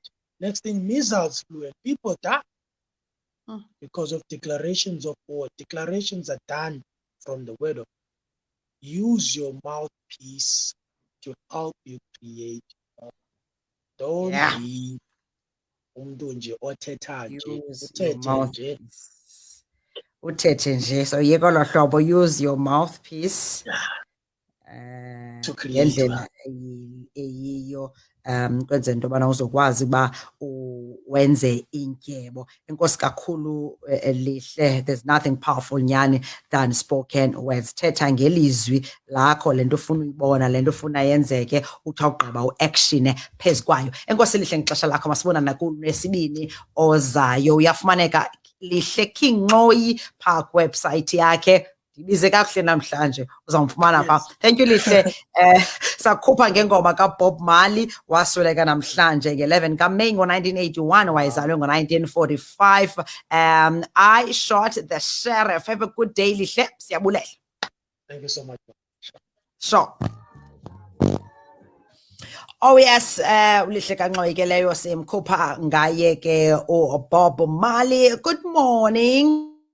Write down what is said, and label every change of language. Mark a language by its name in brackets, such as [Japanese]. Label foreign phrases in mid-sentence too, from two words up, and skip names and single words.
[English] Next thing, missiles flew and people died because of declarations of war. Declarations are done from the word of God. Use your mouthpiece to help you create. Don't be [Xhosa] umuntu nje othetha nje, uthethe nje. Uthethe nje. So yiko lo hlobo, [English] use your mouthpiece. To create [Xhosa] Ngendlela eyiyo kwenzela into yobana uzokwazi uba wenze intyebo. Enkosi kakhulu Lihle. [English] There's nothing powerful nyani than spoken words. [Xhosa] Thetha ngelizwi lakho le nto ufuna uyibona, le nto ufuna yenzeke, uthi awugqiba uactione phezu kwayo. Enkosi Lihle, ngexesha lakho masibonana kunesibini ozayo. Uyafumaneka Lihle King Ncoi phaa kwewebsite yakhe. Ndibize kakuhle namhlanje, uzawumfumana phaa. [English] Thank you Lihle. [Xhosa] Sakhupha ngengoma kaBob Marley, wasweleka namhlanje nge-11 kaMeyi ngo-1981, wayezalwe ngo-1945. [English] I shot the sheriff. Have a good day Lihle, siyabulela. Thank you so much. Sure. Oh yes, [Xhosa] Lihle kaNcoi ke leyo simkhupha ngaye ke uBob Marley. [English] Good morning.